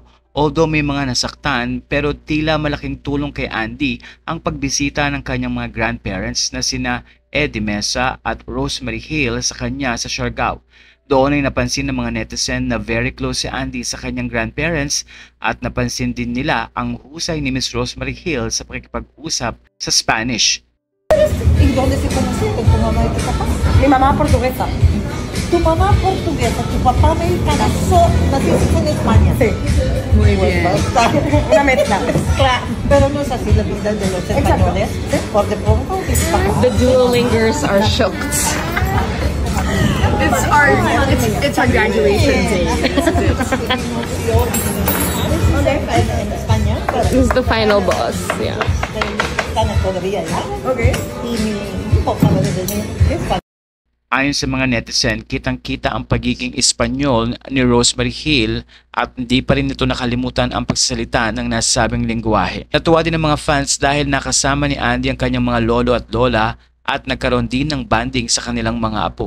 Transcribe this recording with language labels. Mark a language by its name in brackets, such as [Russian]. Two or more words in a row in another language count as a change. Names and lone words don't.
[Filipino] Although may mga nasaktan, pero tila malaking tulong kay Andy ang pagbisita ng kanyang mga grandparents na sina Eddie Mesa at Rosemary Hill sa kanya sa Siargao. Doon ay napansin ng mga netizen na [English] very close [Filipino] si Andy sa kanyang grandparents at napansin din nila ang husay ni Miss Rosemary Hill sa pakikipag-usap sa Spanish. [Spanish] ¿Y dónde se conocieron tu mamá y tu papá? Mi mamá portuguesa. Tu mamá portuguesa, tu papá mexicano, naciste en España. Sí. Muy bien. Una mezcla. Claro. Pero no es así la vida de los españoles. Por de poco, [English] The duolingers are shocked. It's our graduation day. [Spanish] en España. [English] This is the final boss. Yeah. [Spanish] Están todavía allá. [English] Okay. [Spanish] Y mi hijo acaba de venir de España. [Filipino] Ayon sa mga netizen, kitang-kita ang pagiging Espanyol ni Rosemary Hill at hindi pa rin nito nakalimutan ang pagsasalita ng nasabing lingwahe. Natuwa din ang mga fans dahil nakasama ni Andy ang kanyang mga lolo at lola at nagkaroon din ng banding sa kanilang mga apo.